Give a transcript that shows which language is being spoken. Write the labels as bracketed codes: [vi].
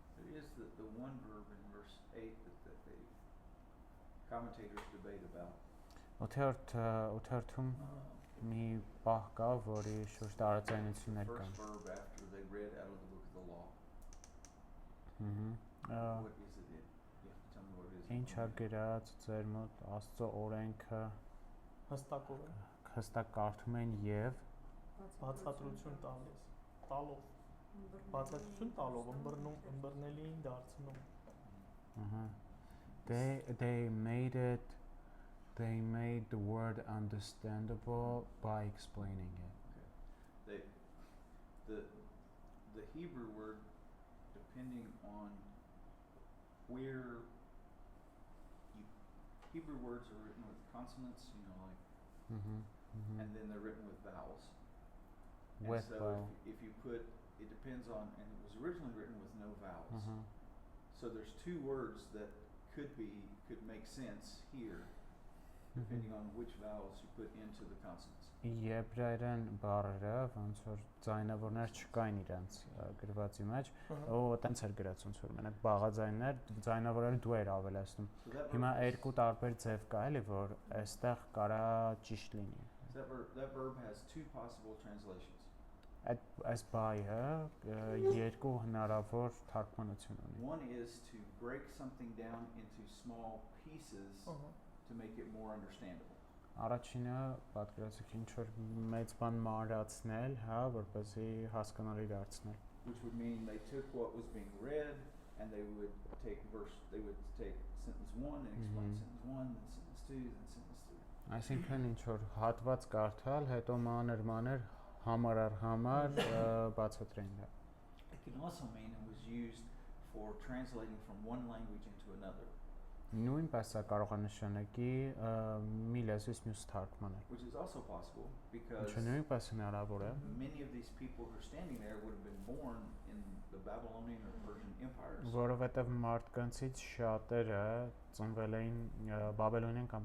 [en] There is the one verb in verse 8 that they commentators debate about. [hy] Օթերթում մի պահ կա, որի շուրջ տարածայնություններ [en] First verb after they read out of the book of the law. What is it? You have to tell me what it is. [hy] Ինչ է գրած ձեր մոտ Աստծո օրենքը հստակորեն հստակ կարդում են եւ բացատրություն տալիս, տալով, բացատրություն տալով ըմբռնելին դարձնում։ [en] They made the word understandable by explaining it. The the Hebrew word, depending on where Hebrew words are written with consonants, like, and then they're written with vowels. And With so vowel. if you put, it depends on, and it was originally written with no vowels. So there's two words that could make sense here, depending on which vowels you put into the consonants. [hy] Եբրայերեն բառերը ոնց որ ձայնավորներ չկային իրենց գրվածի մեջ, ու տենց էր գրած ոնց որ մենակ բաղաձայններ, ձայնավորները դու էր ավելացնում։ [en] So that [hy] Հիմա [en] verb is- [hy] երկու տարբեր ձև կա էլի, որ այստեղ կարա ճիշտ լինի։ [en] that verb has two possible translations. [hy] Այս բայը երկու հնարավոր թարգմանություն ունի։ [en] One is to break something down into small pieces to make it more understandable. [hy] Առաջինը պատկերացրեք ինչ որ մեծ բան մանրացնել, հա, որպեսզի հասկանալի դարձնել։ [en] Which would mean they took what was being read and they would take sentence 1 and explain sentence 1, then sentence 2, then sentence 3. [hy] Այսինքն ինչ որ հատված կարդալ, հետո մանր համար առ համար բացատրեն դա։ [en] It can also mean it was used for translating from one language into another. [hy] Նույնպես դա կարող է նշանակի մի լեզվից մյուս թարգմանել։ [en] Which is also possible because [hy] Ինչը նույնպես հնարավոր է։ [en] many of these people who are standing there would have been born in the Babylonian or Persian empires. [hy] Որովհետև մարդկանցից շատերը ծնվել էին բաբելոնյան կամ